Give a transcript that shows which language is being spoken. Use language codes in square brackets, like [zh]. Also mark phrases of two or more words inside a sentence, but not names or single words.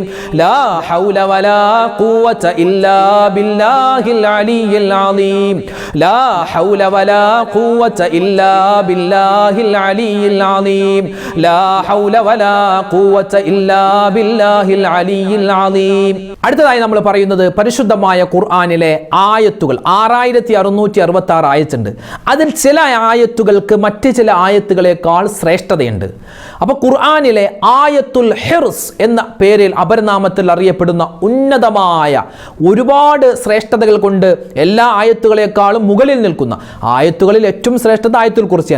[ar] لا حول ولا قوة إلا بالله العلي العظيم. لا حول ولا قوة إلا بالله العلي العظيم. لا حول ولا قوة إلا بالله العلي العظيم. [ml] അടുത്തതായി നമ്മൾ പറയുന്നത് പരിശുദ്ധമായ ഖുർആനിലെ ആയത്തുകൾ 6666 ആയത്തുണ്ട്. അതിൽ ചില ആയത്തുകൾക്ക് മറ്റ് ചില ആയത്തുകളെക്കാൾ ശ്രേഷ്ഠതയുണ്ട്. അപ്പോൾ ഖുർആനിലെ ആയത്തുൽ ഹിർസ് എന്ന പേരിൽ അപരനാമത്തിൽ അറിയപ്പെടുന്ന ഉന്നതമായ ഒരുപാട് ശ്രേഷ്ഠതകൾ കൊണ്ട് എല്ലാ ആയത്തുകളെക്കാളും മുകളിൽ നിൽക്കുന്ന ആയത്തുകളിൽ ഏറ്റവും ശ്രേഷ്ഠത ആയത്തുൽ കുർസിയാണ്.